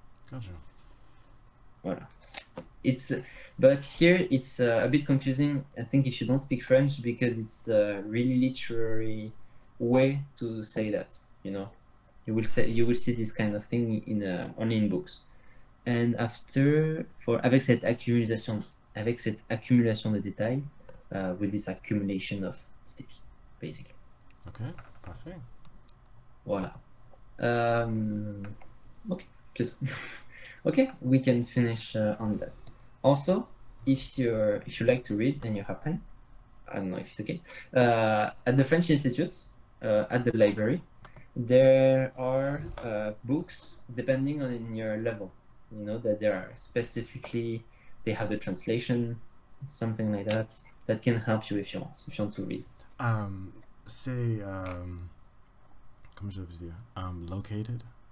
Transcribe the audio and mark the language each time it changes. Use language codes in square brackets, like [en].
[en] Gotcha. [fr] Voilà. [en] But here it's a bit confusing, I think, if you don't speak French, because it's a really literary way to say that, you know. You will see this kind of thing only in books. And after, [fr] avec cette accumulation de détails, [en] with this accumulation of details, basically. [fr] Okay, parfait. [en] Voilà. Okay, good. Okay, we can finish on that. Also, if you like to read and you have time, I don't know if it's okay, at the French Institute, at the library, there are books depending on your level. You know that there are specifically, they have the translation, something like that can help you if you want to read. [fr] C'est comment je peux dire? Located.